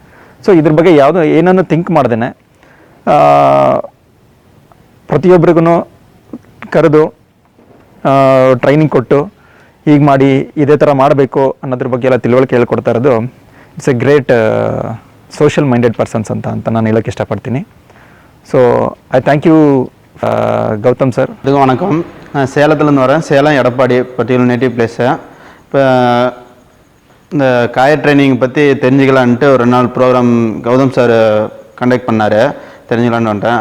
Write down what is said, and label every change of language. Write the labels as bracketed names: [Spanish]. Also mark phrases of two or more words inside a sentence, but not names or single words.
[Kannada] ಸೊ ಇದ್ರ ಬಗ್ಗೆ ಏನನ್ನು ಥಿಂಕ್ ಮಾಡ್ದೇನೆ ಪ್ರತಿಯೊಬ್ಬರಿಗೂ ಕರೆದು ಟ್ರೈನಿಂಗ್ ಕೊಟ್ಟು ಹೀಗೆ ಮಾಡಿ ಇದೇ ಥರ ಮಾಡಬೇಕು ಅನ್ನೋದ್ರ ಬಗ್ಗೆ ಎಲ್ಲ ತಿಳುವಳಿಕೆ ಹೇಳ್ಕೊಡ್ತಾ ಇರೋದು [English] it's a great social minded persons [Kannada] ಅಂತ ನಾನು ಹೇಳೋಕ್ಕೆ ಇಷ್ಟಪಡ್ತೀನಿ. [English] So I thank you Gautham sir. [Tamil] இதுக்கு வணக்கம். நான் சேலத்துலேருந்து வரேன். சேலம் எடப்பாடி [English] particular native place. [Tamil] இப்போ இந்த காயர் ட்ரைனிங் பற்றி தெரிஞ்சுக்கலான்ட்டு ஒரு 2 நாள் ப்ரோக்ராம் கௌதம் சார் கண்டக்ட் பண்ணார். தெரிஞ்சுக்கலான்னு வந்துட்டேன்.